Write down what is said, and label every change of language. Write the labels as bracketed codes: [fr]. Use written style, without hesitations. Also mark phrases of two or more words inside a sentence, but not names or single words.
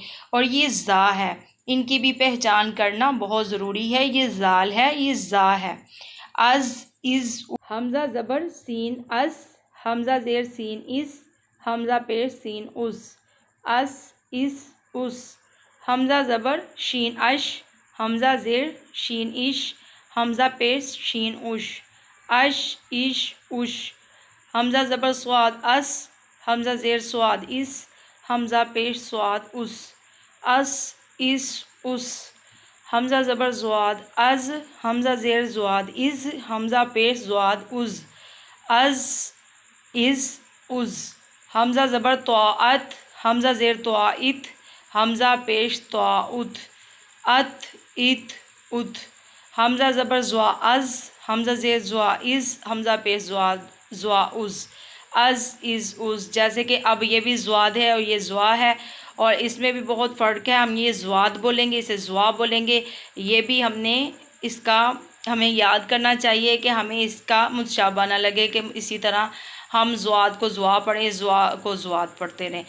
[ur] اور یہ زا ہے، ان کی بھی پہچان کرنا بہت ضروری ہے۔ یہ زال ہے، یہ زا ہے۔ از از۔ حمزہ زبر سین اس، حمزہ زیر سین اس، حمزہ پیش سین اس، اس اس اس۔ حمزہ زبر شین اش، حمزہ زیر شین اش، حمزہ پیش شین اش، اش اش اش۔ حمزہ زبر صاد اس، حمزہ زیر صاد اس، حمزہ پیش صاد اس، اس اس اس، حمزہ زبر زواد از، حمزہ زیر زواد از، حمزہ پیش زواد از، از از از، حمزہ زبر طاعت، حمزہ زیر طاعت، حمزہ پیش طاعت، ات ات ات، حمزہ زبر زوا از، حمزہ زیر زوا از، حمزہ پیش زوا از از، جیسے کہ اب یہ بھی زواد ہے اور یہ زوا ہے، اور اس میں بھی بہت فرق ہے. ہم یہ زواد بولیں گے، اسے زوا بولیں گے. یہ بھی ہمیں یاد کرنا چاہیے کہ ہمیں اس کا مشابہ نہ لگے کہ اسی طرح ہم زواد کو زوا پڑھیں، زوا کو زواد پڑھتے رہیں.